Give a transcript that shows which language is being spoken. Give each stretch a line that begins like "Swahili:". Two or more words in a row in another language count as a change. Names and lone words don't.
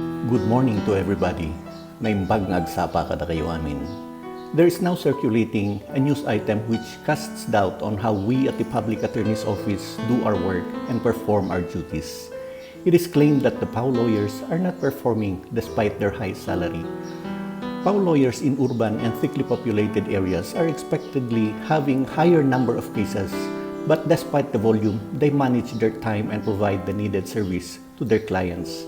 English: Good morning to everybody.
Iloko: Naimbag nga agsapa kada kayo amin.
English: There is now circulating a news item which casts doubt on how we at the Public Attorney's Office do our work and perform our duties. It is claimed that the PAO lawyers are not performing despite their high salary. PAO lawyers in urban and thickly populated areas are expectedly having higher number of cases, but despite the volume, they manage their time and provide the needed service to their clients.